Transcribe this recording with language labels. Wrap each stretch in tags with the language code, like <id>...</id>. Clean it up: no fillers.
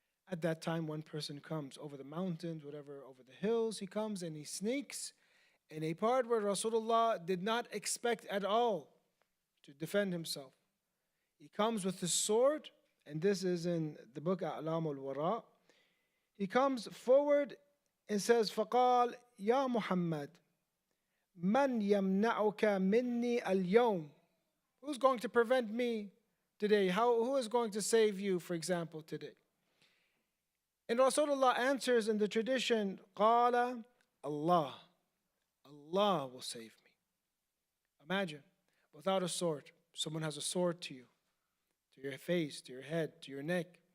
<en>At that time, one person comes over the mountains, whatever, over the hills, he comes and he sneaks in a part where Rasulullah did not expect at all to defend himself. He comes with his sword, and this is in the book A'lam al-Wara. He comes forward and says,</en> <ar>فَقَالْ يَا مُحَمَّدْ مَنْ يَمْنَعُكَ مِنِّي الْيَوْمِ.</ar> <en>Who's going to prevent me today? Who is going to save you, for example, today? And Rasulullah answers in the tradition, قَالَ Allah. Allah will save me. Imagine, without a sword, someone has a sword to you, to your face, to your head, to your neck.</en>